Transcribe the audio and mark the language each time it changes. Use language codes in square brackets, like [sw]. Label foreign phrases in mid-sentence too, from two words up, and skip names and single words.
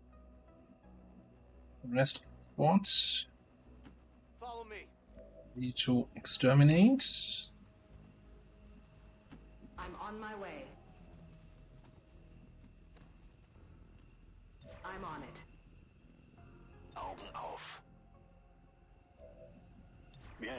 [en] The rest of the squad. Follow me. We need to exterminate. I'm on my way. I'm on it. [de] Augen auf. Bien.